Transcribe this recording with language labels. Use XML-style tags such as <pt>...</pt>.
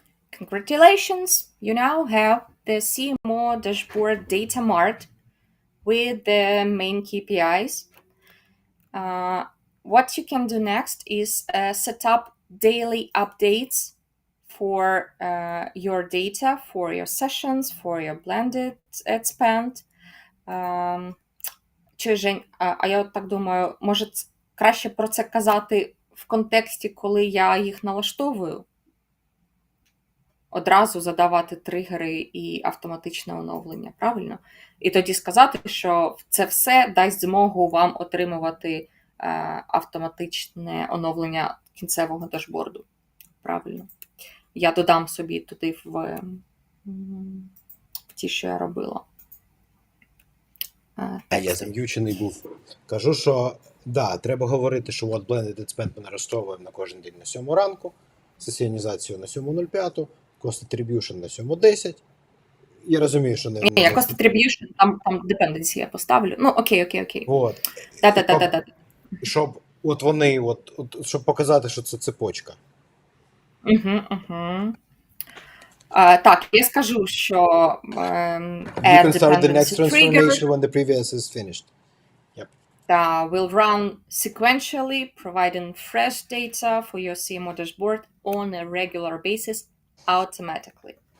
<en>Congratulations, you now have the CMO dashboard data mart with the main KPIs. What you can do next is set up daily updates for your data, for your sessions, for your blended ad spend.</en> <uk>Чи, Жень, а я от так думаю, може краще про це казати в контексті, коли я їх налаштовую? Одразу задавати тригери і автоматичне оновлення, правильно? І тоді сказати, що це все дасть змогу вам отримувати автоматичне оновлення кінцевого дашборду. Правильно. Я додам собі туди в ті, що я робила. Я зам'ючений був. Кажу, що да, треба говорити, що от Blended Ad Spend ми налаштовуємо на кожен день на 7 ранку, сесіонізацію на 7.05, Cost Attribution на 7.10. Я розумію, що не... Ні, я Cost Attribution, там dependency я поставлю. Ну, окей. От. Да. Щоб от вони, щоб показати, що це цепочка. Так, я скажу, що</uk> <en>You can start the next transformation when the previous is finished. Yep. Will run sequentially, providing fresh data for your CMO dashboard on a regular basis automatically.</en>